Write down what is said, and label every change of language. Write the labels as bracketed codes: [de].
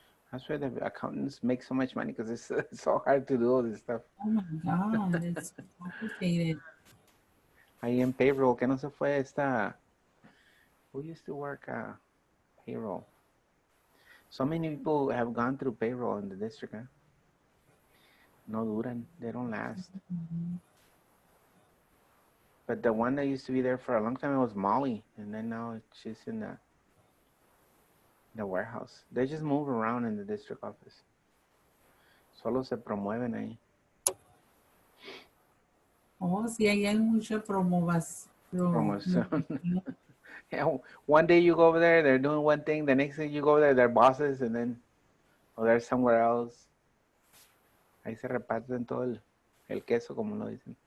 [en] That's why the accountants make so much money, because it's so hard to do all this stuff. Oh my God, it's complicated. [es] Ahí en Payroll, que no se fue esta, [en] who used to work Payroll? So many people have gone through payroll in the district, huh? [es] No duran, [en] they don't last. But the one that used to be there for a long time, it was Molly, and then now she's in the warehouse. They just move around in the district office. [es] Solo se promueven ahí. Oh, sí, ahí hay mucha Promoción. [en] Yeah, one day you go over there, they're doing one thing. The next thing you go over there, they're bosses, and then they're somewhere else. [es] Ahí se reparten todo el queso, como lo dicen.